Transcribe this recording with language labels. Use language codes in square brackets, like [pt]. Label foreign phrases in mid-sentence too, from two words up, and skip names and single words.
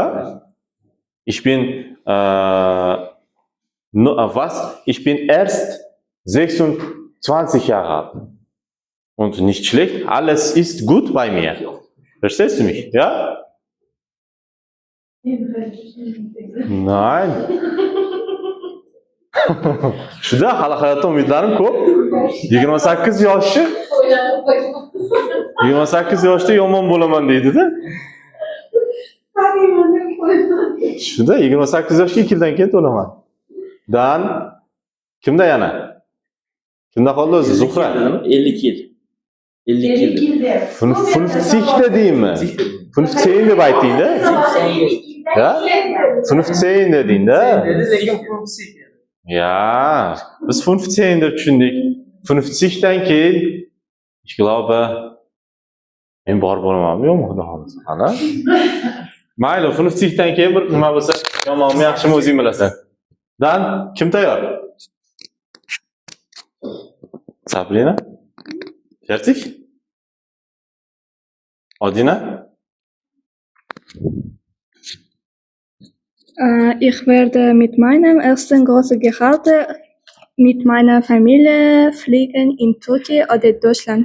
[de] Ich bin, Ich bin erst 26 Jahre alt. Und nicht schlecht. Alles ist gut bei mir. Verstehst du mich? Ja? Nein. [uz] Shunda hali hayotda umidlarim ko'p. 28 yoshi. 28 yoshda yomon bo'laman deydi-da. Shunda 28 yoshga 2 yildan keyin to'laman. Dan kimda yana? Kimda qoldi o'zi? Zuhra. 50 yil. 50 yil. 50 deymi? 15 deb ayting-da. Ya? 15 deding-da. Ja, biz 15 deb tushundik. 50 dan keyin [de] ich glaube [uz] men bor bo'lamanmi yo'qmi xudo xolasa. Ana. Mayli, 50 dan keyin bir nima bo'lsa, yomonmi, yaxshimi o'zing bilasan. Dan kim tayyor? Sabrina? [de] Fertig? Odina? Ich werde mit meinem ersten großen Gehalt mit meiner Familie fliegen in Türkei oder Deutschland.